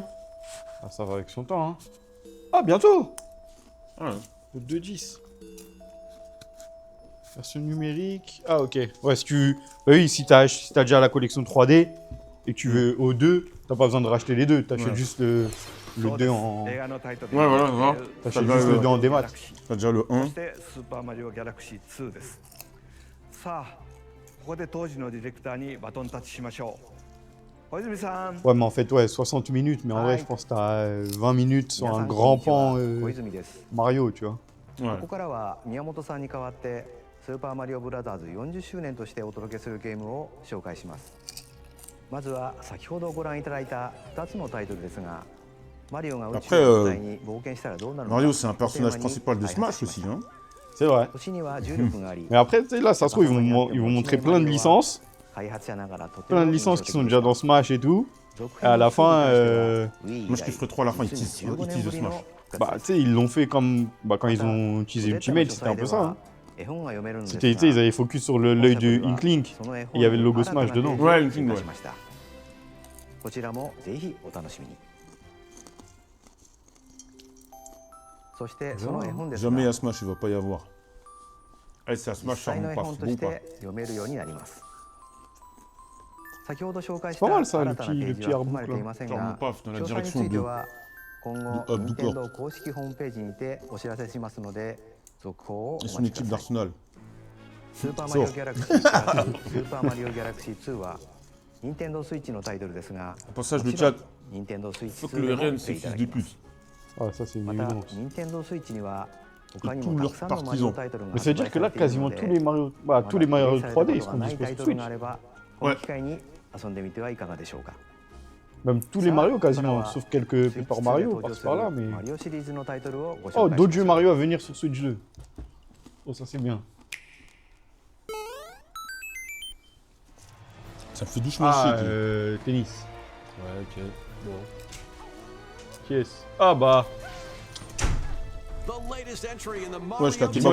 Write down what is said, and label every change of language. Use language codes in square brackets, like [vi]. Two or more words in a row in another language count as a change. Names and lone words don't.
[fr] Ah, ça va avec son temps, hein. Ah, bientôt. Ah, ouais. Le 2.10. Version numérique. Ah, ok. Ouais, si tu. Bah oui, si t'as déjà la collection 3D et que tu veux au 2, t'as pas besoin de racheter les deux. T'achètes Ouais. juste le 2 en. [ja] 映画のタイトル [fr] Ouais, voilà, voilà. T'achètes Ça juste va, le 2 en démat. T'as déjà le 1. [ja] そしてスーパーマリオギャラクシー2ですさあここで当時のディレクターにバトンタッチしましょう小泉さん [fr] Ouais, mais en fait, ouais, 60 minutes, mais en vrai, je pense que t'as 20 minutes sur un grand pan [ja] 小泉です。 [fr] Mario, tu vois. [ja] こ [fr] Ouais. [ja] こからは宮本さんに代わってスーパーマリオブラザーズ40周年としてお届けするゲームを紹介します。まずは先ほどご覧いただいた2つのタイトルですが、マリオが宇宙の舞台に冒険したらどうなるのか。 [fr] Mario, c'est un personnage principal de Smash aussi, hein. C'est vrai. [ja] 星には重力があり、 [fr] Mais après, tu sais, là, ça se trouve, ils vont montrer plein de licences. [ja] 開発者ながらとて [fr] Plein [ja] も [fr] de [ja] 印象 [fr] licences [ja] 的 [fr] qui sont [ja] でした [fr] déjà dans Smash et tout. [ja] 続 [fr] Et à la fin, Moi, je kifferais trop à la fin, ils teasent le Smash. bah, tu sais, ils l'ont fait comme quand ils ont utilisé Ultimate, c'était un peu ça. Hein. C'était, tu sais, ils avaient focus sur l'œil de Inklink. Et il y avait le logo Smash dedans. Ouais, Inklink, ouais. [ja] こちらもぜひお楽しみに。そしてその絵本ですが、 [fr] Jamais à Smash, il va pas y avoir. Eh, c'est à [ja] 実 [fr] Smash, ça [ja] 際の [fr] remonte [ja] 絵 [fr] pas, [ja] 本 [fr] c'est [ja] と [fr] bon [ja] し [fr] ou pas? [ja] て読めるようになります。先ほど紹介し [fr] C'est pas [ja] た [fr] mal ça, [ja] 新たなペー [fr] le [ja] ジ [fr] petit [ja] は含まれ [fr] artbook [ja] てい [fr] là. [ja] ません [fr] Ça [ja] が、 [fr] remonte pas dans la [ja] 詳細に [fr] direction [ja] ついて [fr] de [ja] は今後 [fr] du hub du corps. [ja] 任天堂公式ホームページにてお知らせしますので、続報をお [fr] Et [ja] 待 [fr] son [ja] ちく [fr] équipe [ja] ださい。 [fr] d'Arsenal. [ja] スーパーマリオギャラクシープラススーパーマリオギャラクシー2は任天堂スイッチのタイトルですが、 [fr] Au passage, le [ja] もちろん [fr] chat, [ja] 任天堂スイッチ [fr] faut que [ja] 2 [fr] le [ja] でも [fr] RN [ja] プレイいた [fr] c'est [ja] だ [fr] fils [ja] き [fr] de [ja] ます [fr] pute. Ah, ça, c'est une [ja] また [fr] évidence. [ja] 任天堂スイッチには他に [fr] tous [ja] もた [fr] leurs [ja] くさんのマリオ [fr] partisans. [ja] タイトルが [fr] Mais ça veut dire que là, [ja] 発売されている [fr] quasiment [ja] の [fr] tous [ja] で [fr] les Mario, bah, tous les Mario 3D seront [ja] ない [fr] dispo [ja] タイ [fr] sur [ja] トル [fr] Switch. [ja] があればこの機会に遊んでみてはいかがでしょうか。 [fr] Même tous les Mario quasiment, sauf quelques Paper Mario par-ci par-là. Mais... [ja] マリオシリーズのタイトルをご [fr] Oh, [ja] 紹介 [fr] d'autres [ja] し [fr] jeux [ja] ます。 [fr] Mario à venir sur Switch 2. Oh, ça c'est bien. Ça me fait doucement Ah, chier. tennis. Ouais, ok. Bon. Qui est-ce? Ah bah, Ouais, je capte, il